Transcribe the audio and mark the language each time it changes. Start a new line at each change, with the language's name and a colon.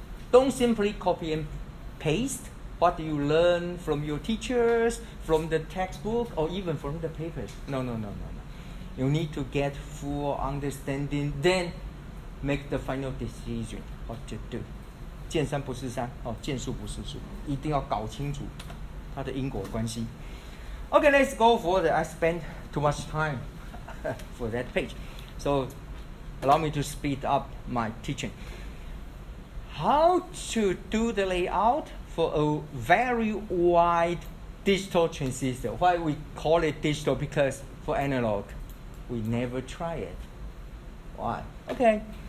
English: Don't simply copy and paste what you learn from your teachers, from the textbook, or even from the papers. No. You need to get full understanding, then make the final decision what to do.
Chinese: 见山不是山，见树不是树，一定要搞清楚它的因果关系。
English: Okay, let's go further. I spent too much time for that page, so allow me to speed up my teaching. How to do the layout for a very wide digital transistor. Why we call it digital? Because for analog, we never try it. Why? Okay.